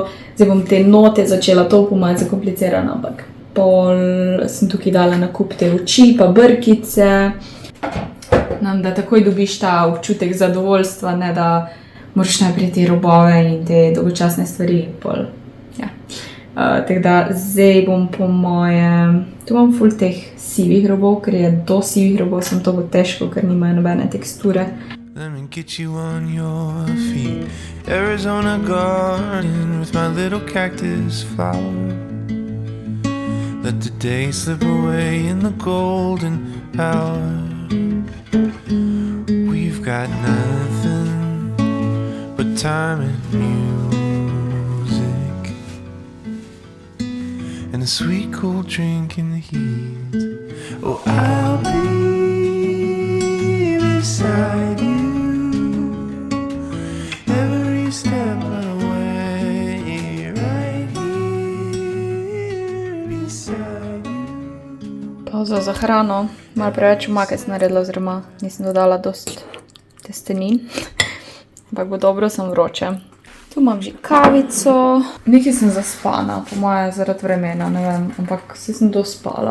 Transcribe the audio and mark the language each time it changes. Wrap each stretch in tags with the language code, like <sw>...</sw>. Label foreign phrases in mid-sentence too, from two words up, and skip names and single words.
<sl>Zdaj bom te note začela, to bo malo zakomplicirano, ampak pol sem tukaj dala nakup te oči pa brkice, da takoj dobiš ta občutek zadovoljstva, ne da moraš najprej te robove in te dolgočasne stvari. Tako da zdaj bom po mojem, tu imam ful teh sivih robov, ker je do sivih robov, sem to bo težko, ker nimajo nobene teksture.</sl> <en>Let me get you on your feet. Arizona garden with my little cactus flower. Let the day slip away in the golden hour. We've got nothing but time and music, and a sweet cool drink in the heat. Oh, I'll be beside you every step of the way, right here beside you.</en> <sl>Pauza za hrano, malo preveč omake sem naredila, oziroma nisem dodala dost testenin, ampak bo dobro, sem vroče. Tu imam že kavico. Nekaj sem zaspana, po moje zaradi vremena, ne vem, ampak vse sem dospala.</sl>